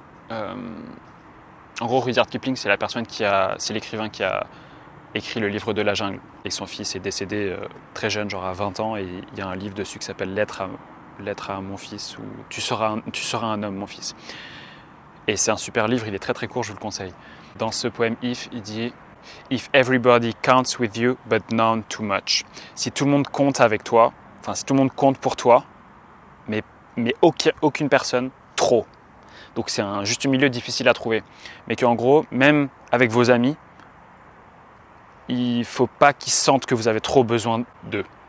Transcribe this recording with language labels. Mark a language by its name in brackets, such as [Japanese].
[French] En gros, Rudyard Kipling, c'est c'est l'écrivain qui a écrit le livre de la jungle. Et son fils est décédé très jeune, genre à 20 ans. Et il y a un livre dessus qui s'appelle Lettre à mon fils, ou tu seras un homme, mon fils. Et c'est un super livre, il est très très court, je vous le conseille. Dans ce poème If, il dit [English] If everybody counts with you, but none too much. [French] Si tout le monde compte avec toi, enfin si tout le monde compte pour toi, mais aucune personne trop. Donc c'est un juste milieu difficile à trouver. Mais qu'en gros, même avec vos amis, il ne faut pas qu'ils sentent que vous avez trop besoin d'eux.